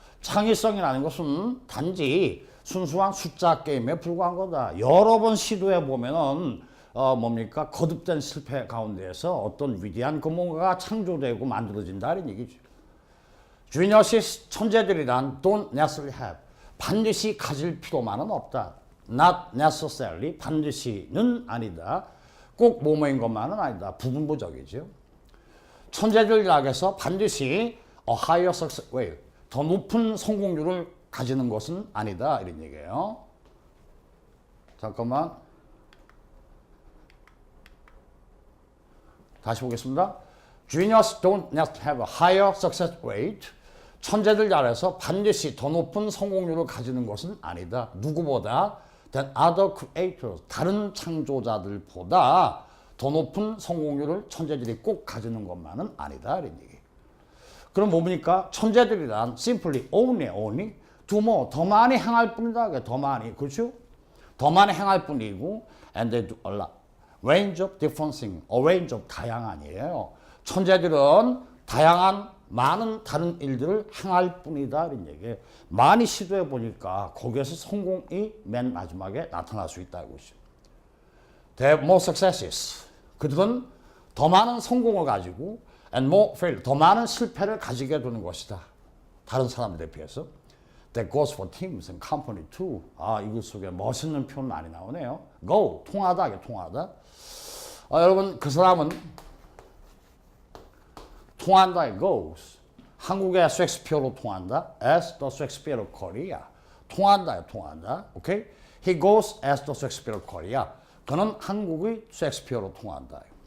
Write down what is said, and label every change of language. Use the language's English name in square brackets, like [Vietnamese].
[Korean] 창의성이라는 것은 단지 순수한 숫자 게임에 불과한 거다. 여러 번 시도해 보면은 뭡니까? 거듭된 실패 가운데에서 어떤 위대한 뭔가가 창조되고 만들어진다 이런 얘기죠. 지니어스 천재들이란 [English] don't necessarily have. [Korean] 반드시 가질 필요만은 없다. [English] Not necessarily. [Korean] 반드시는 아니다. 꼭 뭐뭐인 것만은 아니다. 부분부적이죠. 천재들이라고 해서 반드시 [English] a higher success rate. [Korean] 더 높은 성공률을 가지는 것은 아니다. 이런 얘기예요. 잠깐만. 다시 보겠습니다. [English] Genius don't have a higher success rate. [Korean] 천재들 잘해서 반드시 더 높은 성공률을 가지는 것은 아니다. 누구보다 [English] than other creators. [Korean] 다른 창조자들보다 더 높은 성공률을 천재들이 꼭 가지는 것만은 아니다. 이런 얘기. 그럼 뭡니까? 천재들이란 [English] simply only do more. [Korean] 더 많이 행할 뿐이다. 더 많이. 그렇죠? [English] 더 많이 행할 뿐이고 and they do a lot. range of different things. a range of [Korean] 다양한이에요. 천재들은 다양한 많은 다른 일들을 행할 뿐이다. 이런 얘기예요. 많이 시도해 보니까 거기에서 성공이 맨 마지막에 나타날 수 있다고 있어요. [English] They have more successes. [Korean] 그들은 더 많은 성공을 가지고 [English] and more failure. [Korean] 더 많은 실패를 가지게 되는 것이다. 다른 사람들에 비해서. [English] That goes for teams and company too. [Korean] 이글 속에 멋있는 표현 많이 나오네요. Go. 통하다. 이게 통하다. 여러분 그 사람은 통한다. [English] goes. [Korean] 한국의 셰익스피어로 통한다. [English] As the Shakespeare of Korea. [Korean] 통한다. 통한다. 오케이? [English] He goes as the Shakespeare of Korea. [Korean] 그는 한국의 셰익스피어로 통한다.